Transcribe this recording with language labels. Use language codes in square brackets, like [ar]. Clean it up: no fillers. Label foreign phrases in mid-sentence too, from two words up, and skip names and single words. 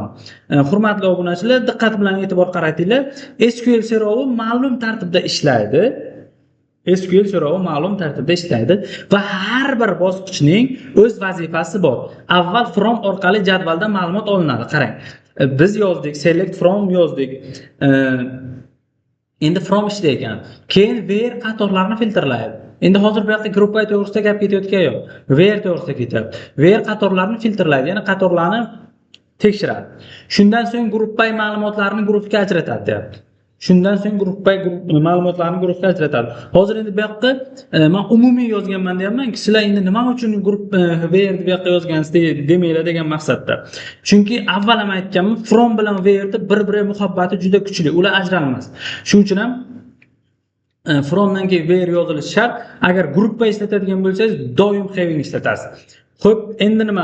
[uz] Hurmatli obunachilar, diqqat bilan e'tibor qaratinglar. SQL so'rovi ma'lum tartibda ishlaydi. SQL so'rovi ma'lum tartibda ishlaydi va har bir bosqichning o'z vazifasi bor. Avval from orqali jadvaldan ma'lumot olinadi. Qarang. Biz yozdik, [en] select from [uz] yozdik. Endi from ishlaydi. Keyin where qatorlarni filtrlaydi. Endi hozir bu yoqda [en] group by [uz] to'g'risida gap ketayotgan yo'q. Where to'g'risida ketyapti. Where qatorlarni filtrlaydi, ya'ni qatorlarni tekshiradi. Shundan so'ng [en] group by [uz] ma'lumotlarni guruhga ajratadi, deyapti. Shundan so'ng [en] group by [uz] ma'lumotlarni guruhga ajratadi. Hozir endi bu yoqqa men umumiy yozganman deyapman. Sizlar endi nima uchun group where deb yoqqa yozgansiz demanglar degan maqsadda. Chunki avval ham aytganman, from bilan where bir-biriga muhabbati juda kuchli, ular ajralmas. Shuning uchun ham fromdan keyin where yozilishi shart. Agar gruppa ishlatadigan bo'lsangiz, doim having ishlatasiz. Xo'p, endi nima?